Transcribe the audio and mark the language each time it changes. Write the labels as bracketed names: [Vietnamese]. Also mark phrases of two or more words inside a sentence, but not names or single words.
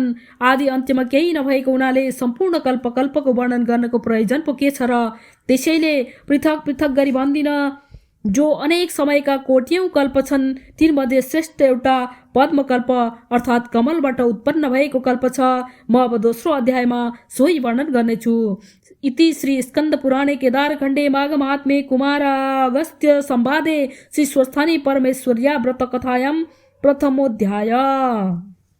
[Nepali] आदि अन्त्यमा केही नभएको हुनाले सम्पूर्ण कल्पको वर्णन गर्नको प्रयोजन पो के छ र? त्यसैले पृथक पृथक गरी भन्दिन। जो अनेक समयका कोट्यौं कल्प छन् तीमध्ये श्रेष्ठ एउटा पद्मकल्प अर्थात् कमलबाट उत्पन्न भएको कल्प छ। म अब दोस्रो अध्यायमा सोही वर्णन गर्नेछु। [Sanskrit] इति श्री स्कन्द पुराणे केदारखण्डे माघ महात्म्ये कुमारागस्त्य संवादे श्री स्वस्थानी परमेश्वर्या व्रत कथायां प्रथमोऽध्याय।